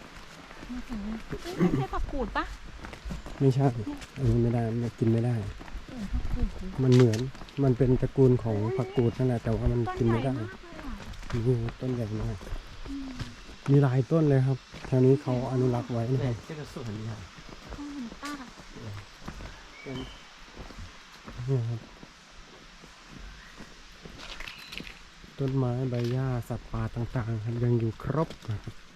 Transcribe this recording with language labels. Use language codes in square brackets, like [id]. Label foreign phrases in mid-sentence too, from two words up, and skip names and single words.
[th] ไม่ใช่ผักกูดปะ ไม่ใช่อันนี้ไม่ได้มันกินไม่ได้ ผักกูด มันเหมือนมันเป็นตระกูลของผักกูดนั่นแหละแต่ว่ามัน ต้น กิน ใหญ่ ไม่ได้ มากเลยอ่ะ นี่ต้นใหญ่มากมีหลายต้นเลยครับแถวนี้เขาอนุรักษ์ไว้นะครับ [zh] 这个树很厉害。 [th] ข้าวหันต้า นี่ครับต้นไม้ใบหญ้าสัตว์ป่าต่างๆครับยังอยู่ครบนะครับ